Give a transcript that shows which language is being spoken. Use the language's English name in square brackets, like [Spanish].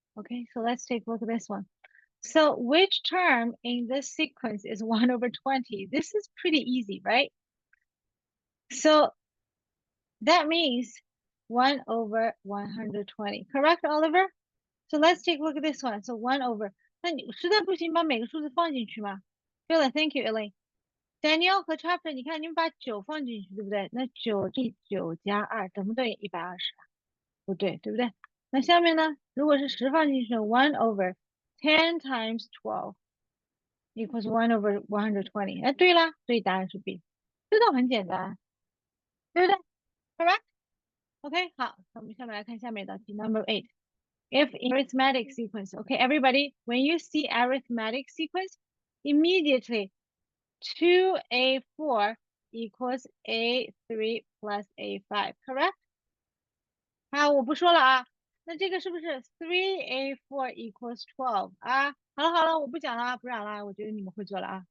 [English] Okay, so let's take a look at this one. So which term in this sequence is 1 over 20? This is pretty easy, right? So that means 1 over 120. Correct, Oliver? So let's take a look at this one. So 1 over. [Chinese] 那你实在不行，把每个数字放进去嘛。对了 [English] ，Thank you, Elaine. [Chinese] Daniel 和 Chapter，你看你们把9放进去，对不对？那9加2等不等于120啊？不对，对不对？那下面呢？如果是10放进去， [English] 1 over 10 times 12 equals 1 over 120。 [Chinese] 哎，对了，所以答案是 B。这都很简单，对不对？Correct? OK，好，那我们下面来看下面一道题，Number 8。 [English] If in arithmetic sequence, okay, everybody, when you see arithmetic sequence, immediately 2A4 equals A3 plus A5, correct? [Chinese] 好，我不说了啊。那这个是不是 [English] 3A4 equals 12 [Chinese] 啊？好了，我不讲了，不讲了，我觉得你们会做了啊。